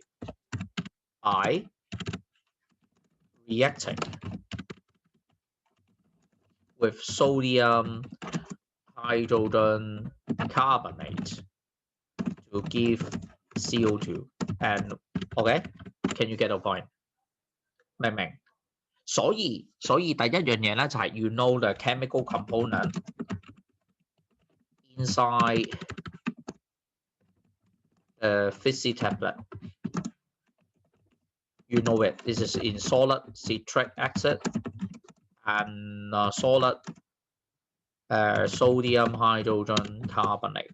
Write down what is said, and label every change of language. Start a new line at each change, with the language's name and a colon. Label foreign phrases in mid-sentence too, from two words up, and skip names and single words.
English: By reacting with sodium hydrogen carbonate to give CO2 and okay, can you get a point?
Cantonese: 明唔明？所以第一樣嘢咧就係
English: you know the chemical component inside the fizzy tablet. You know it. This is in solid citric acid and solid sodium hydrogen carbonate.